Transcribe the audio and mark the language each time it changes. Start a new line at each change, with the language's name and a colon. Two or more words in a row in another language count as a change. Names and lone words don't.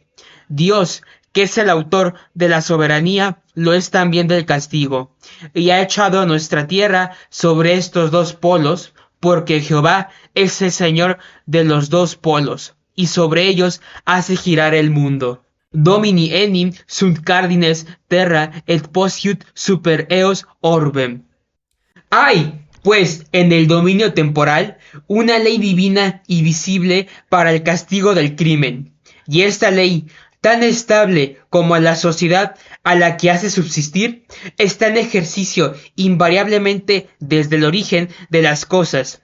Spanish: Dios, que es el autor de la soberanía, lo es también del castigo, y ha echado a nuestra tierra sobre estos dos polos, porque Jehová es el Señor de los dos polos, y sobre ellos hace girar el mundo.
Latin: Domini enim sunt cardines terra et posciut super eos orbem.
Spanish: Hay, pues, en el dominio temporal, una ley divina y visible para el castigo del crimen, y esta ley, tan estable como la sociedad a la que hace subsistir, está en ejercicio invariablemente desde el origen de las cosas.